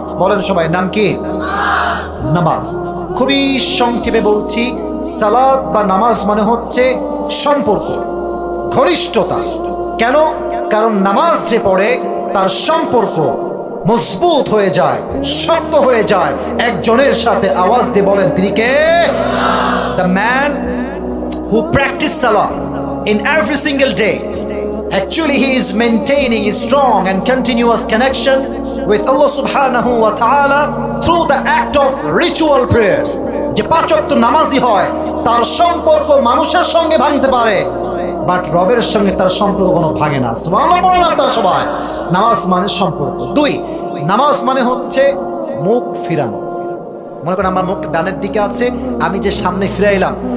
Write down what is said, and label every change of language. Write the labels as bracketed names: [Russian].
[Bangla] বলেন সবাই, নাম কি? নামাজ। খুবই সংক্ষেপে বলছি, সালাত বা নামাজ মানে হচ্ছে সম্পর্ক, ঘনিষ্ঠতা। কেন? কারণ নামাজ যে পড়ে তার সম্পর্ক মজবুত হয়ে যায়, শক্ত হয়ে যায় একজনের সাথে। আওয়াজ দিয়ে বলেন তিনি কে? [English] The man who practice salah in every single day, actually he is maintaining a strong and continuous connection with Allah subhanahu wa ta'ala through the act of ritual prayers. [Bangla] যে 5 ওয়াক্ত নামাজি হয় তার সম্পর্ক মানুষের সঙ্গে ভাঙতে পারে, বাট রবের সঙ্গে তার সম্পর্ক কোনো ভাঙে না। সুবহানাল্লাহ বলেন আপনারা সবাই। নামাজ মানে সম্পর্ক। 2, নামাজ মানে হচ্ছে মুখ ফিরানো। মনে করেন আমার মুখ ডানের দিকে আছে, আমি যে সামনে ফিরাইলাম,